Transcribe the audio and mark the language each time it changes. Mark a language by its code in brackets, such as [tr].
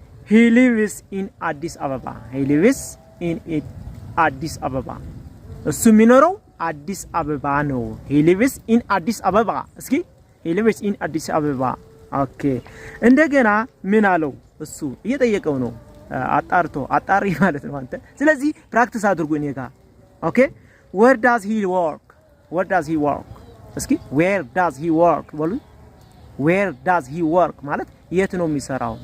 [en] he lives in አዲስ አበባ. he lives in [am] አዲስ አበባ እሱ የሚኖረው አዲስ አበባ ነው። he lives in አዲስ አበባ። እስኪ he lives in አዲስ አበባ። ኦኬ እንደገና ምን አለው? እሱ እየጠየቀው ነው። አጣሪ ማለት ነው አንተ። ስለዚህ ፕራክቲስ አድርጉ እኔ ጋር። ኦኬ [en] where does he work? where does he work? [am] እስኪ [en] where does he work [am] በሉ። where does he work ማለት የት ነው የሚሰራው?